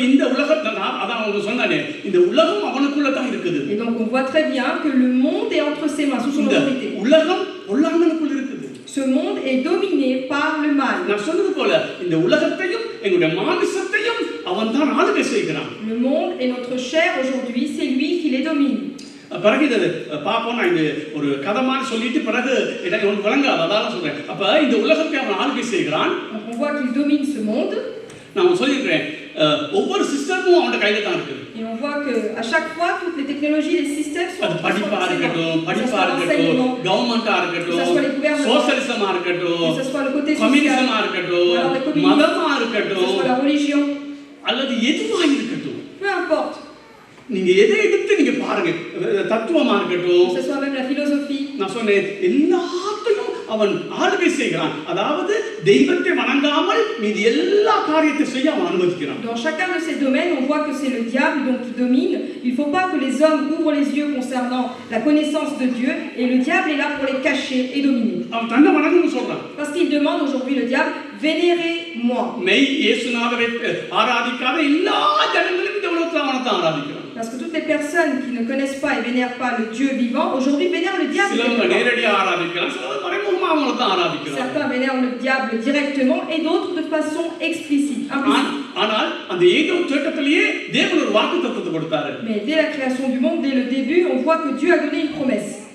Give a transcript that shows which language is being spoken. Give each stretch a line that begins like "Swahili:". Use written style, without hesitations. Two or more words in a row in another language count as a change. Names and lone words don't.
French: Et donc on voit très bien que le monde est entre ses mains, sous son autorité. Ce monde est dominé par le mal. Le monde et notre chair aujourd'hui, c'est lui qui les domine.
Tamil: பிறகு இதை பார்ப்போம். நான் இது ஒரு கதை மாதிரி சொல்லிட்டு பிறகு எனக்கு ஒன்று விளங்காது, அதான் சொல்றேன். அப்ப இந்த உலகத்தை அவன் ஆளுகை செய்கிறான்.
French: On voit qu'il domine ce monde.
Tamil: நான் சொல்லியிருக்கிறேன், ஒவ்வொரு சிஸ்டமும் அவனோட கையில தான் இருக்குது.
French: Et on voit que à chaque fois toutes les technologies, les systèmes sont
Tamil: அது படிப்பா இருக்கட்டும், கவர்மெண்டா இருக்கட்டும், சோஷலிசமா இருக்கட்டும், கம்யூனிசமா இருக்கட்டும், மதமா இருக்கட்டும், அல்லது எதுவா இருக்கட்டும்,
French: peu importe.
Tamil: நீங்க எதை எடுத்து நீங்க பாருங்க, தத்துவமா இருக்கட்டும்,
French: que ce soit même la philosophie.
Tamil: நான் சொன்னேன் எல்லாத்தையும் அவன் ஆளுகை செய்கிறான். அதாவது தெய்வத்தை வணங்காமல் மீதி எல்லா காரியத்தையும் செய்ய அவன் அனுமதிக்கிறான்.
French: Dans chacun de ces domaines, on voit que c'est le diable donc qui domine. Il faut pas que les hommes ouvrent les yeux concernant la connaissance de Dieu et le diable est là pour les cacher et dominer.
Tamil: அவன் தன்னை வணங்கணும்னு சொல்றான்.
French: Parce qu'il demande aujourd'hui le diable, vénérez-moi.
Tamil: மெய் இயேசுநாதரை ஆராதிக்காத எல்லா ஜனங்களும் இந்த உலகத்துல அவனை தான் ஆராதிக்கிறான்.
French: Parce que toutes les personnes qui ne connaissent pas et vénèrent pas le Dieu vivant, aujourd'hui vénèrent le diable. Certains vénèrent le diable directement et d'autres de façon explicite. Mais dès la création du monde, dès le début, on voit que Dieu a donné une promesse.